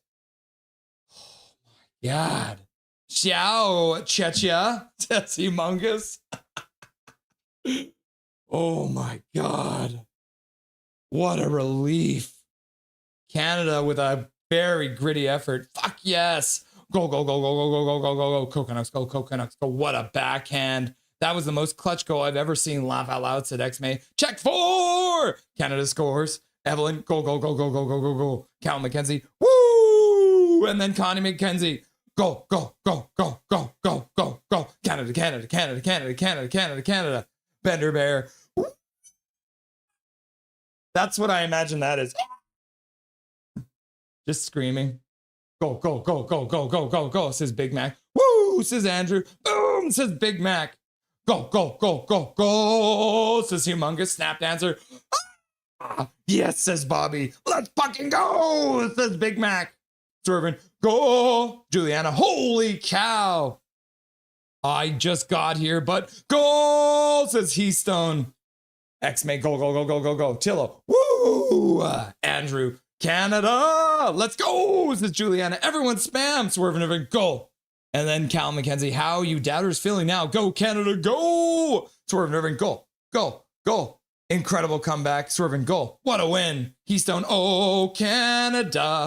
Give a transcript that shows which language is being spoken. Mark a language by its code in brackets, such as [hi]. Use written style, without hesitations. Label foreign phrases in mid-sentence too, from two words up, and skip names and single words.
[en] Oh my God. Ciao, Czechia. That's humongous. Oh my God. What a relief. Canada with a very gritty effort. Fuck yes. Go, go, go, go, go, go, go, go, go, go. Canucks, go, Canucks, go. What a backhand. That was the most clutch goal I've ever seen. Laugh out loud, said X-May. Check 4. Canada scores. Evelyn, go, go, go, go, go, go, go, go. Cal McKenzie, woo! And then Connie McKenzie, go, go, go, go, go, go, go, go. Canada, Canada, Canada, Canada, Canada, Canada, Canada. Bender Bear. That's what I imagine that is. Just screaming. Go, go, go, go, go, go, go, go, says Big Mac. Woo, says Andrew. Boom, says Big Mac. Go, go, go, go, go, says Humongous Snap Dancer. Ah, yes, says Bobby. Let's fucking go, says Big Mac. Swervin, go. Juliana, holy cow. I just got here, but go, says Heastone. X-May, go, go, go, go, go, go. Tillo, woo. Andrew, Canada, let's go, says Juliana. Everyone spam, Swervin, everyone, go. And then Cal McKenzie, how you doubters feeling now? Go, Canada, go. Swervin, everyone, go, go, go. Incredible comeback, Swervin, go. What a win. Keystone, oh, Canada.